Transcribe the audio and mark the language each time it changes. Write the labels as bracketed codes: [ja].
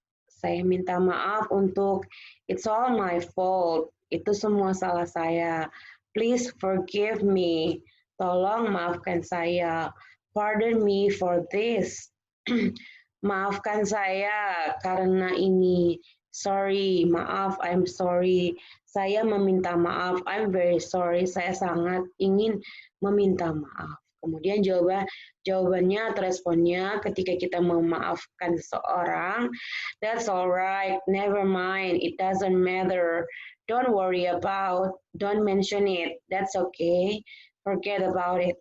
[id] Saya minta maaf untuk. [en] It's all my fault. [id] Itu semua salah saya. [en] Please forgive me. [id] Tolong maafkan saya. [en] Pardon me for this. [id] Maafkan saya karena ini. [en] Sorry, maaf, I'm sorry. [id] Saya meminta maaf, [en] I'm very sorry. [id] Saya sangat ingin meminta maaf. Kemudian jawabannya atau responnya ketika kita memaafkan seseorang, [en] that's alright, never mind, it doesn't matter, don't worry about, don't mention it, that's okay, forget about it.